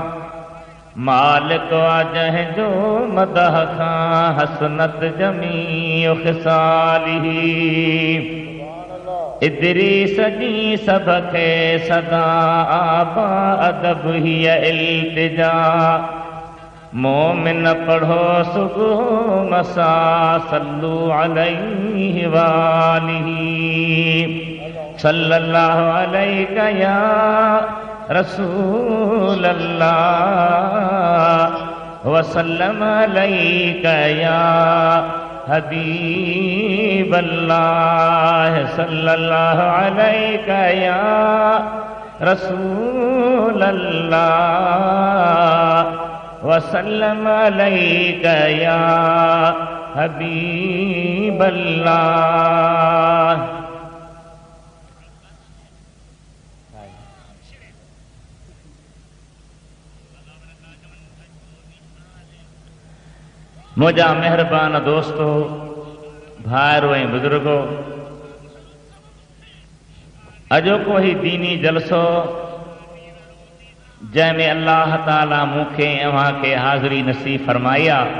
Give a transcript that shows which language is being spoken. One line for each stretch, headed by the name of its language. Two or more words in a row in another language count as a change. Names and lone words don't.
Sindhi: मालिक आ जंहिंजो मदह खां
Arabic: حسنت جميع خصاله.
Sindhi: इदरीस जी सब खे सदा आबा अदब हीअ इल्तिजा। मोमिन पढ़ो सुबुह मसा
Arabic: صلوا عليه وآله. صلى الله عليك يا رسول الله وسلم عليك يا حبيب الله. صلى الله عليك يا رسول الله وسلم عليك يا حبيب الله.
Sindhi: मुझा मेहरबान दोस्तो, भाइरो ऐं बुजुर्गो, अॼोको ही दीनी जलसो जंहिंमें
Arabic: الله تعالى
Sindhi: मूंखे अव्हां खे हाज़िरी नसीब फरमाया।